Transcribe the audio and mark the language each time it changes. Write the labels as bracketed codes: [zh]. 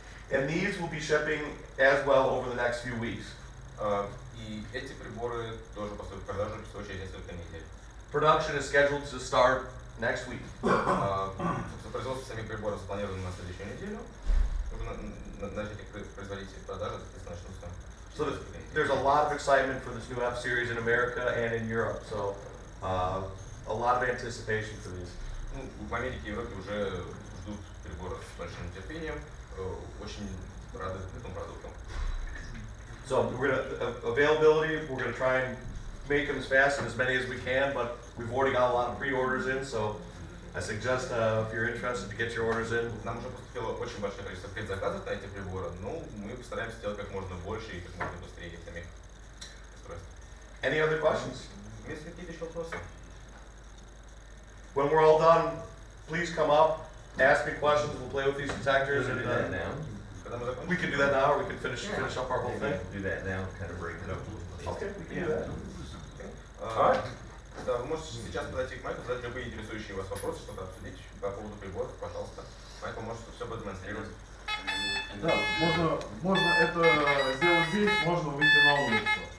[en] And these will be shipping as well over the next few weeks. [ru] И эти приборы тоже поступят в продажу всего через несколько недель. [en] Production is scheduled to start next week. [ru] Производство самих приборов запланировано на следующую неделю. Начать их производить продажи, соответственно, начнутся. [en] So there's a lot of excitement for this new F series in America and in Europe. So a lot of anticipation for these. [ru] В Америке и Европе уже ждут приборов с большим терпением. Очень рады этому продукту. [en] So availability, we're going to try and make them as fast and as many as we can, but we've already got a lot of pre-orders in, so I suggest if you're interested to get your orders in. [ru] Нам уже поступило очень большое количество предзаказов на эти приборы, но мы постараемся сделать как можно больше и как можно быстрее самих устройств. [en] Any other questions? [ru] Есть какие-то еще вопросы? [en] When we're all done, please come up, ask me questions, we'll play with these detectors. And, we can do that now, or we can finish up our whole thing. Do that now, kind of break it up a little bit. Okay, we can do that. Alright. [ru] Да, вы можете сейчас подойти к Майку, задать любые интересующие вас вопросы, что-то обсудить по поводу приборов, пожалуйста. Майк может все продемонстрировать. Да, можно это сделать здесь, можно выйти на улицу.